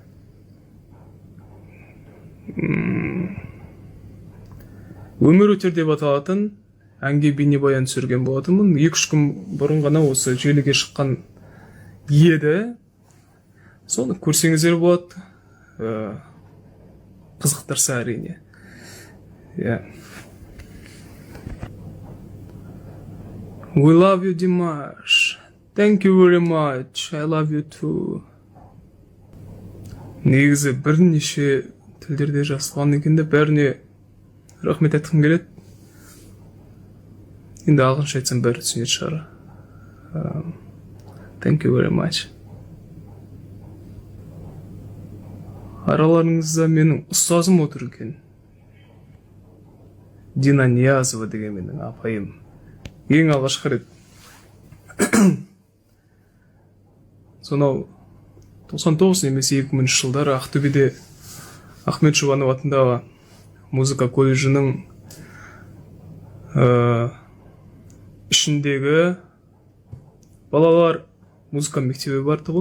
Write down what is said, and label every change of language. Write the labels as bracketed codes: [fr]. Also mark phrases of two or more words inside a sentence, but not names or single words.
[kk] «Өмірутер» деп аталатын әнге бейнебаян түсірген болатынмын. 2-3 күн бұрын ғана осы желіге шыққан еді. Соны көрсеңіздер болады. Қызықтырса әрине. [en] We love you, Димаш. Thank you very much. I love you too. [kk] Негізі бірнеше тілдерде жазылған екен де бәріне рахмет айтқым келеді. Енді ағылшынша айтсам бәрі түсінетін шығар. [en] Thank you very much. [kk] Араларыңызда менің ұстазым отыр екен. Дина Ниязова деген менің апайым. Ең алғашқы рет. Сонау 99 немесе 2000 жылдары Ақтөбеде Ахмет Жұбанов атындағы музыка колледжінің ішіндегі балалар музыка мектебі бар тұғын.